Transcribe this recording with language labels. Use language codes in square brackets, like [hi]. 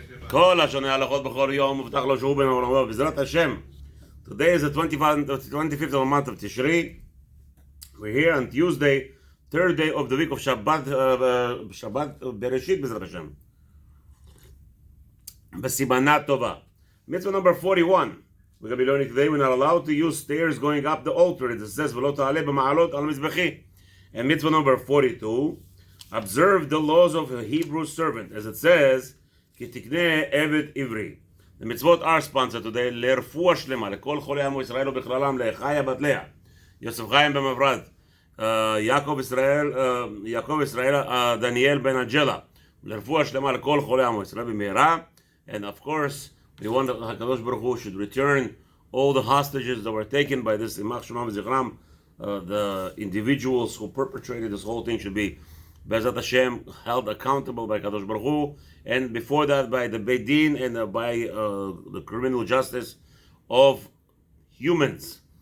[he] כל השונה הלכות בכל יום מובטח לו שהוא בן עולמו בעזרת השם. [en] Today is the 25th of the month of Tishri. We're here on Tuesday, third day of the week of Shabbat Bereshit [he] בעזרת השם. בסימנה טובה. [en] Mitzvah number 41. We're going to be learning today we're not allowed to use stairs going up the altar. It says [he] ולא תעלה במעלות על מזבחי. [en] And mitzvah number 42. Observe the laws of a Hebrew servant. As it says, [he] כי תקנה עבד עברי. [en] The mitzvot are sponsored today [he] לרפואה שלמה, לכל חולי עמו ישראל ובכללם, לחיה בת לאה, יוסף חיים במברד, יעקב ישראל, דניאל בן אג'לה, לרפואה שלמה לכל חולי עמו ישראל במהרה. [en] And of course, we want HaKadosh Baruch Hu should return all the hostages that were taken by this Imach Shemam Zichram. The individuals who perpetrated this whole thing should be Be'ezrat Hashem held accountable by Kadosh Baruch Hu, and before that by the Beit Din and by the criminal justice of humans.